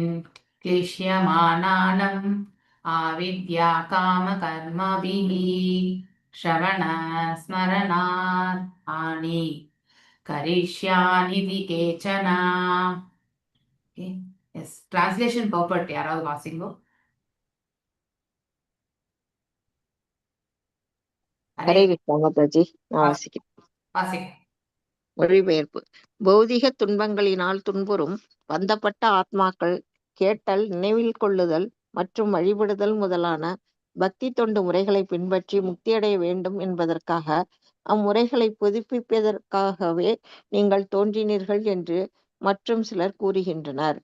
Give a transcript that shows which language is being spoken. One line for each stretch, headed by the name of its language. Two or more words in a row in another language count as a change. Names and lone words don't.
Sanskrit: क्लिश्यमानानाम् आविद्या कामकर्मभिः श्रवण स्मरणात् हानि करिष्यानिति केचन.
English: yes translation
Tamil: பர்பட் யாராவது வாசிங்கோ. ஹரே கிருஷ்ணா மாதாஜி. நான் வாசிக்கிறேன். மொழிபெயர்ப்பு. பௌதிக துன்பங்களினால் துன்புறும் பந்தப்பட்ட ஆத்மாக்கள் கேட்டல், நினைவில் கொள்ளுதல் மற்றும் வழிபடுதல் முதலான பக்தி தொண்டு முறைகளை பின்பற்றி முக்தியடைய வேண்டும் என்பதற்காக, அம்முறைகளை புதுப்பிப்பதற்காகவே நீங்கள் தோன்றினீர்கள் என்று மற்றும் சிலர் கூறுகின்றனர்.